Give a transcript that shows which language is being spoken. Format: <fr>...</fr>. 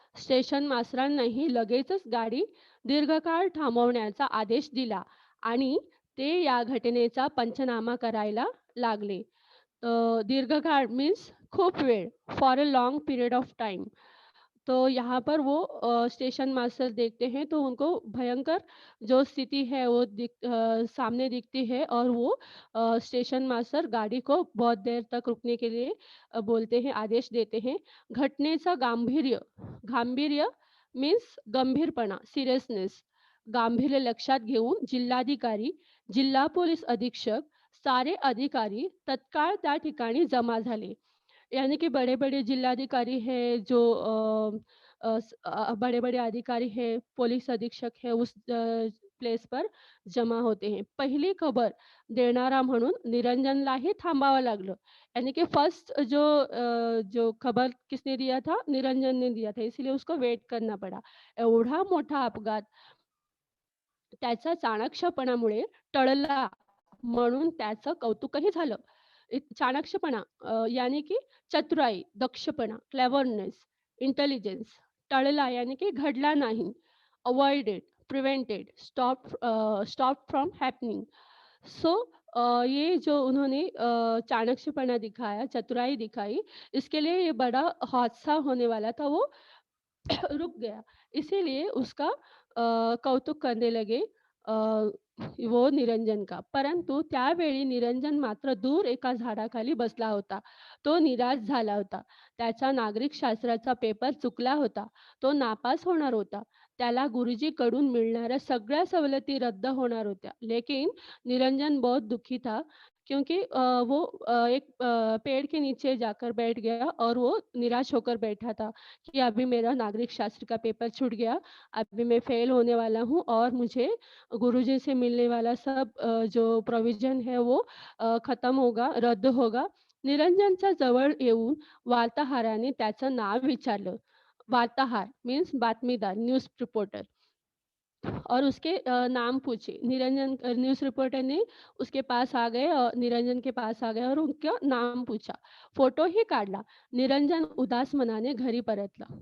<mr>Station मास्तरांनीही लगेचच गाडी दीर्घकाळ थांबवण्याचा आदेश दिला आणि ते या घटनेचा पंचनामा करायला लागले.</mr> <en>दीर्घकाळ मीन्स</en> <mr>खूप वेळ,</mr> <en>For a long period of time.</en> <hi>तो यहाँ पर वो स्टेशन मास्टर देखते हैं तो उनको भयंकर जो स्थिति है वो सामने दिखती है और वो स्टेशन मास्टर गाड़ी को बहुत देर तक रुकने के लिए बोलते हैं, आदेश देते हैं.</hi> <mr>घटनेचं गांभीर्य मीन्स गंभीरपणा, सीरियसनेस, गांभीर्य लक्षात घेऊन जिल्हाधिकारी, जिल्हा पोलीस अधीक्षक, सारे अधिकारी तत्काळ त्या ठिकाणी जमा झाले.</mr> <hi>यानी कि बड़े-बड़े जिलाधिकारी हैं जो बड़े-बड़े अधिकारी हैं, पुलिस अधीक्षक हैं उस प्लेस पर जमा होते हैं.</hi> <mr>पहिली खबर देणारा म्हणून निरंजनलाही थांबावं लागलं.</mr> <hi>यानी कि फर्स्ट जो खबर किसने दिया था? निरंजन ने दिया था, इसलिए उसको वेट करना पड़ा.</hi> <mr>एवढा मोठा अपघात त्याच्या चाणक्षपणामुळे टळला म्हणून त्याचं कौतुकही झालं.</mr> <hi>चाणक्षपणा यानी की चतुराई, दक्षपणा, क्लेव्हरनेस, इंटेलिजन्स. टळला यानी की घडला नहीं.</hi> <en>Avoided, prevented, stop from happening.</en> <hi>सो ये जो उन्होंने चाणक्षपणा दिखाया, चतुराई दिखाई, इसके लिए ये बड़ा हादसा होने वाला था, वो रुक गया. इसीलिए उसका कौतुक करने लगे अ, वो निरंजन का.</hi> <mr>परंतु त्यावेळी निरंजन मात्र दूर एका झाडाखाली बसला होता. तो निराश झाला होता. त्याचा नागरिकशास्त्राचा पेपर चुकला होता. तो नापास होणार होता. त्याला गुरुजीकडून मिळणाऱ्या सगळ्या सवलती रद्द होणार होत्या.</mr> <hi>लेकिन निरंजन बहुत दुखी था क्योंकि वो एक पेड़ के नीचे जाकर बैठ गया और वो निराश होकर बैठा था कि अभी मेरा नागरिक शास्त्र का पेपर छूट गया, अभी मैं फेल होने वाला हूँ और मुझे गुरुजी से मिलने वाला सब जो प्रोविज़न है वो खत्म होगा, रद्द होगा.</hi> <mr>निरंजनच्या जवळ येऊन वार्ताहराने त्याचं नाव विचारलं.</mr> <hi>वार्ताहर मीन्स बातमीदार, न्यूज़ रिपोर्टर. और उसके नाम पूछे. न्यूज़ रिपोर्टर ने उसके पास आ गए और निरंजन के पास आ गए और उनका नाम पूछा.</hi> <mr>फोटोही काढला. निरंजन उदास मनाने घरी परतला.</mr>